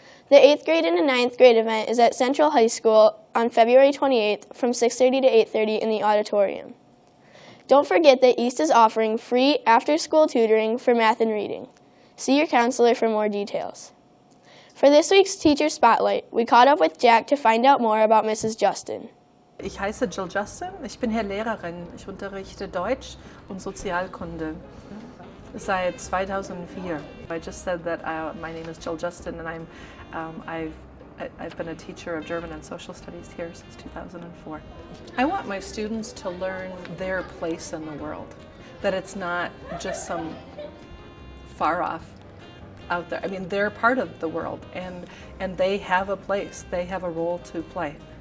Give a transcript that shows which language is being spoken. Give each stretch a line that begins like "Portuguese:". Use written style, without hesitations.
English: The 8th grade into 9th grade event is at Central High School on February 28th from 6:30 to 8:30 in the auditorium. Don't forget that East is offering free after-school tutoring for math and reading. See your counselor for more details. For this week's Teacher Spotlight, we caught up with Jack to find out more about Mrs. Justin.
German: Ich heiße Jill Justin, ich bin hier Lehrerin. Ich unterrichte Deutsch und Sozialkunde seit 2004.
English: I just said that my name is Jill Justin and I've been a teacher of German and social studies here since 2004. I want my students to learn their place in the world, that it's not just some far off out there. I mean, they're part of the world and they have a place, they have a role to play.